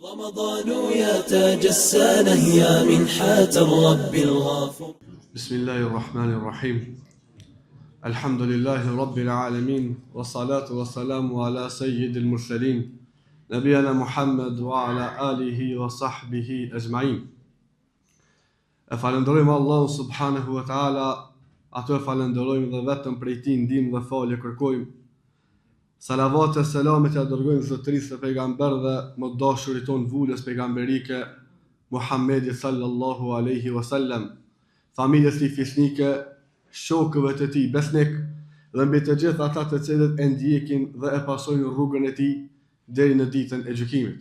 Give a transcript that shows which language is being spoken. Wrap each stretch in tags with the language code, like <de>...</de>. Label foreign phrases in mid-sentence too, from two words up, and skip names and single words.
<ar>رمضان يا تاج السنة يا منحة الرب الغفور. بسم الله الرحمن الرحيم. الحمد لله رب العالمين والصلاة والسلام على سيد المرسلين نبينا محمد وعلى آله وصحبه أجمعين.</ar> <sq>Falenderojmë Allahun</sq> <ar>سبحانه وتعالى,</ar> <sq>atë falenderojmë dhe vetëm prej tij ndihmë dhe falje kërkojmë. Salavat e selamet ja dërgojmë zotërisë së pejgamberëve dhe më dashurit ton vulës pejgamberike Muhammedi</sq> <ar>صلى الله عليه وسلم,</ar> <sq>familjes tij fisnike, shokëve të tij besnik dhe mbi të gjithë ata të cilët e ndjekin dhe e pasojnë rrugën e tij deri në ditën e gjykimit.</sq>